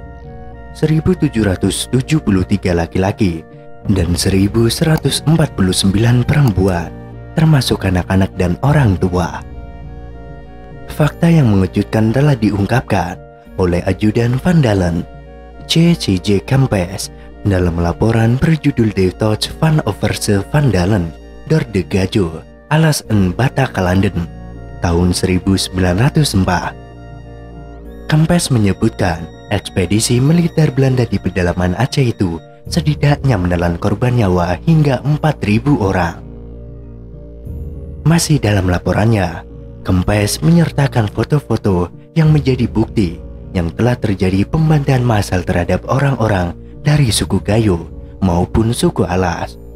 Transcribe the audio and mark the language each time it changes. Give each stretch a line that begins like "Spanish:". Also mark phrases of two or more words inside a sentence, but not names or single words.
Indonesian: 1.773 laki-laki dan 1.149 perempuan, termasuk anak-anak dan orang tua. Fakta yang mengejutkan telah diungkapkan oleh Ajudan Van Dalen, C.C.J. Kempes, dalam laporan berjudul De Tocht van Overse Van Dalen door de Gajo, Alas en Batakalanden, tahun 1904. Kempes menyebutkan ekspedisi militer Belanda di pedalaman Aceh itu setidaknya menelan korban nyawa hingga 4.000 orang. Masih dalam laporannya, Kempes menyertakan foto-foto yang menjadi bukti yang telah terjadi pembantaian massal terhadap orang-orang dari suku Gayo maupun suku Alas.